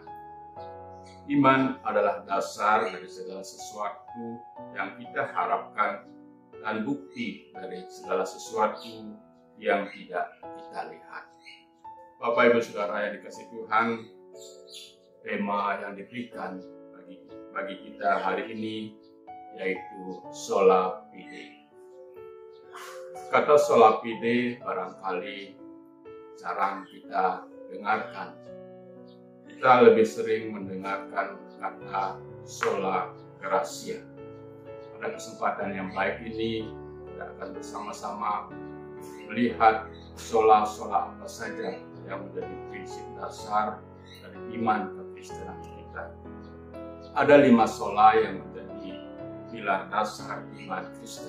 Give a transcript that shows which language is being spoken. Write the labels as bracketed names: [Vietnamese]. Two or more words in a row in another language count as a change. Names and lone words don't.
[Indonesian] Iman adalah dasar dari segala sesuatu yang kita harapkan dan bukti dari segala sesuatu yang tidak kita lihat. Bapak Ibu Saudara yang dikasih Tuhan, tema yang diberikan bagi kita hari ini yaitu [Latin] Sola Fide. [Indonesian] Kata [Latin] sola fide [Indonesian] barangkali jarang kita dengarkan. Kita lebih sering mendengarkan kata [Latin] sola gratia. [Indonesian] Pada kesempatan yang baik ini, kita akan bersama-sama melihat sola-sola apa saja yang menjadi prinsip dasar dari iman kekristenan kita. Ada 5 sola yang menjadi pilar dasar iman Kristen.